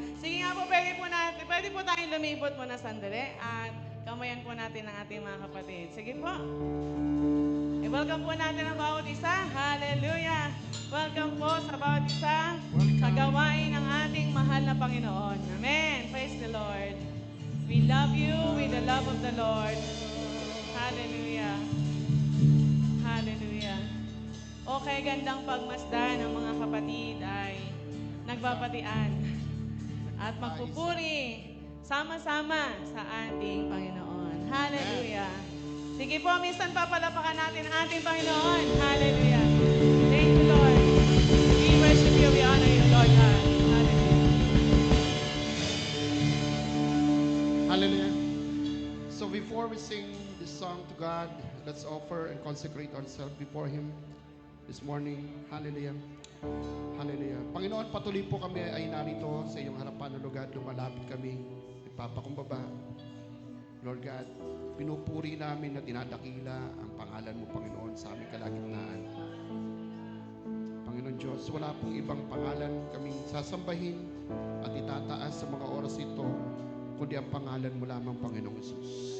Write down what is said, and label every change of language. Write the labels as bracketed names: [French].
[Filipino] Sige nga po, pwede po tayong lumipot muna sandali at kamayan po natin ang ating mga kapatid. Sige po. Welcome po natin ang bawat isa. Hallelujah! Welcome po sa bawat isa sa gawain ng ating mahal na Panginoon. [English] Amen. Praise the Lord. We love you with the love of the Lord. Hallelujah. Hallelujah. [Filipino] Okay, gandang pagmasdan ng mga kapatid ay nagbabatian at magpupuri sama-sama sa ating Panginoon. Hallelujah. Sige po, minsan papalapakan natin ang ating Panginoon. Hallelujah. [English] Thank you, Lord. We worship you, we honor you, Lord God. Hallelujah. Hallelujah. So before we sing this song to God, let's offer and consecrate ourselves before Him this morning. Hallelujah. Hallelujah. [Filipino] Panginoon, patuloy po kami ay narito sa iyong harapan na lugar. Lumalapit kami, ipapakumbaba. Lord God, pinupuri namin na dinadakila ang pangalan mo, Panginoon, sa aming kalagitnaan. Panginoon Diyos, wala pong ibang pangalan kaming sasambahin at itataas sa mga oras ito, kundi ang pangalan mo lamang, Panginoong Hesus.